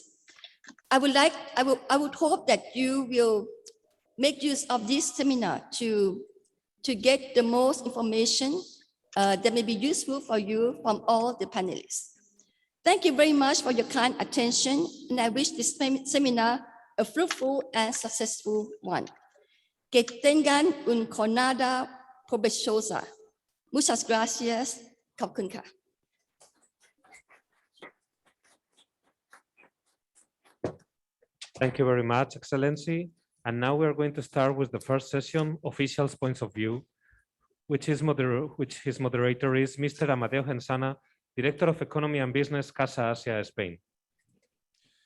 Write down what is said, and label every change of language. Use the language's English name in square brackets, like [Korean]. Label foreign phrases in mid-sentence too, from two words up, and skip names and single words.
[English] I would hope that you will make use of this seminar to get the most information that may be useful for you from all the panelists. Thank you very much for your kind attention, and I wish this seminar a fruitful and successful one. [Spanish] Que tengan un jornada provechosa. Muchas gracias. [Thai] ขอบคุณค่ะ [English] Thank you very much, Excellency. And now we are going to start with the first session, Officials' Points of View, which his moderator is Mr. Amadeo Gensana, Director of Economy and Business, Casa Asia, Spain.